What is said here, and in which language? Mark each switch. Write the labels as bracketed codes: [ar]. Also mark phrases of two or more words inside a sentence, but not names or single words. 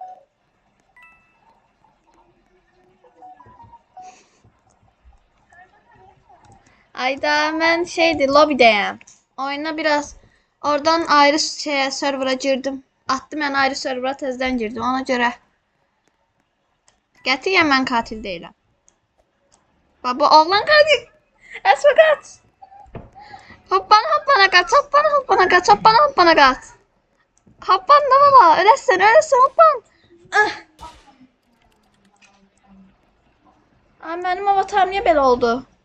[az] Ayda mən lobidəyəm. [tr] Oyuna biraz oradan ayrı server'a girdim. [az] Attı mən ayrı server'a tezdən girdim. Ona görə qətiyyən mən katil deyiləm. [tr] Baba oğlan katil. Esma kaç. Hoppana kaç. Hoppana kaç. Hoppana kaç. Hoppan da baba. Ölesin hoppan. Ay benim avatarım niye böyle oldu?